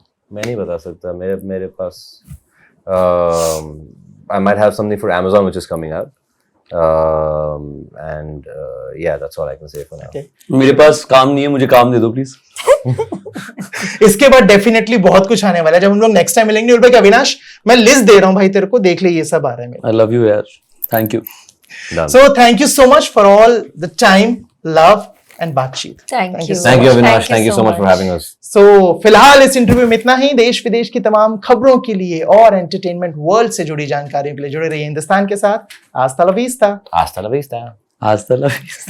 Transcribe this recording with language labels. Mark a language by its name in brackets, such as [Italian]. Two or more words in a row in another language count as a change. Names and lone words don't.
[Hindi] मैं नहीं बता सकता. मेरे पास [English] I might have something for Amazon which is coming out. And yeah, that's all I can say for now. Okay. [Hindi] मेरे पास काम नहीं है, मुझे काम दे दो प्लीज. इसके बाद डेफिनेटली बहुत कुछ आने वाला है. जब हम लोग [English] next time [Hindi] मिलेंगे और भाई अविनाश, मैं लिस्ट दे रहा हूँ भाई तेरे को, देख ले ये सब आ रहा है मेरा. [English] I love you यार. Thank you. Done. So thank you so much for all the time, love and बातचीत. Thank you. Thank you, Avinash. Thank you so much for having us. [Hindi] So फिलहाल इस इंटरव्यू में इतना ही. देश विदेश की तमाम खबरों के लिए और [English] entertainment world [Hindi] से जुड़ी जानकारियों के लिए जुड़े रहिए हिंदुस्तान के साथ. [Spanish] Hasta la vista. Hasta la vista. [Hindi] आज तक